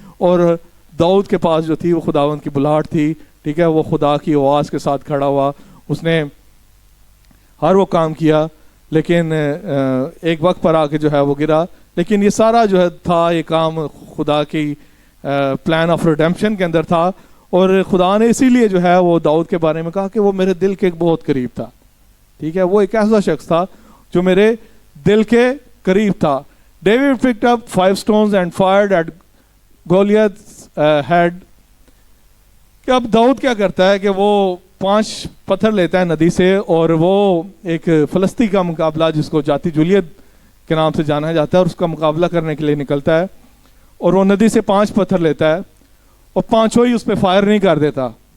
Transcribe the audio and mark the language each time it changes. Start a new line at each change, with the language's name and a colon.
Urdu: اور داؤد کے پاس جو تھی وہ خداوند کی بلاٹ تھی. ٹھیک ہے، وہ خدا کی آواز کے ساتھ کھڑا ہوا، اس نے ہر وہ کام کیا، لیکن ایک وقت پر آ کے جو ہے وہ گرا. لیکن یہ سارا جو ہے تھا، یہ کام خدا کی
English: plan of redemption
Urdu: کے اندر تھا. اور خدا نے اسی لیے جو ہے وہ داؤد کے بارے میں کہا کہ وہ میرے دل کے بہت قریب تھا. ٹھیک ہے، وہ ایک ایسا شخص تھا جو میرے دل کے قریب تھا.
English: David picked up 5 stones and fired at Goliath's head.
Urdu: کہ اب داؤد کیا کرتا ہے کہ وہ 5 پتھر لیتا ہے ندی سے، اور وہ ایک فلسطی کا مقابلہ جس کو جاتی جولیت کے نام سے جانا جاتا ہے، اور اس کا مقابلہ کرنے کے لیے نکلتا ہے. اور وہ ندی سے 5 پتھر لیتا ہے، اور 5 ہی اس پہ فائر نہیں کر دیتا.